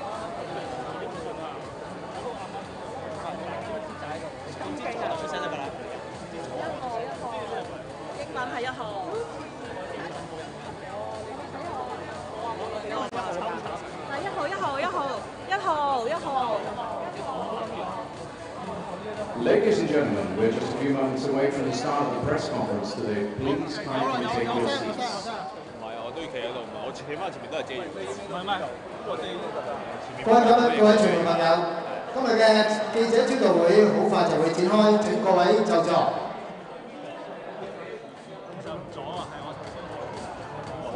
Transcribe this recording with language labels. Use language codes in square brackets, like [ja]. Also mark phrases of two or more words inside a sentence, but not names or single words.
[yue] 咁機啊，出聲得㗎啦。英文係1號。1號。 [en] Ladies and gentlemen, we're just a few moments away from the start of the press conference today. Please kindly take your seats. [yue] 唔係，我都要企喺度，唔係我起碼前面都係遮住。唔係，我哋各位傳媒朋友，今日嘅記者招待會好快就會展開，請各位就座。就唔左啊，係我頭先。